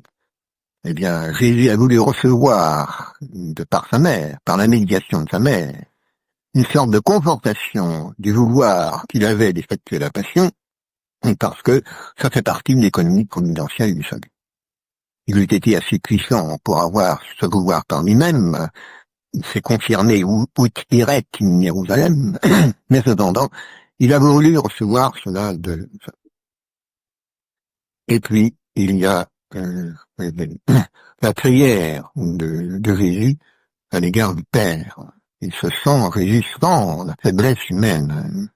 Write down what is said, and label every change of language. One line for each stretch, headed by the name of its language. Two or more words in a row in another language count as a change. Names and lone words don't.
French: Eh bien, Jésus a voulu recevoir, de par sa mère, par la médiation de sa mère, une sorte de confortation du vouloir qu'il avait d'effectuer la passion, parce que ça fait partie de l'économie providentielle du salut. Il eût été assez puissant pour avoir ce vouloir par lui-même, il s'est confirmé
Latin: ut iret in Jérusalem,
French: mais cependant, il a voulu recevoir cela de... Et puis, il y a la prière de Jésus à l'égard du Père. Il se sent résistant à la faiblesse humaine.